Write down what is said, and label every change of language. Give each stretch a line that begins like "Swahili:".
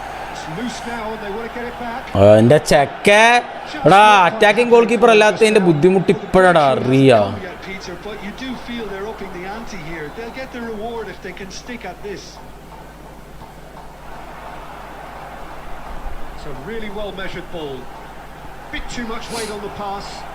English: It's loose now and they want to get it back.
Malayalam: എൻ്റെ ചെക്ക എടാ attacking goal keeper അല്ലാത്തതിൻ്റെ ബുദ്ധിമുട്ട് ഇപ്പോഴാണ് അറിയാ.
English: Peter, but you do feel they're upping the ante here. They'll get the reward if they can stick at this. It's a really well measured ball. Bit too much weight on the pass.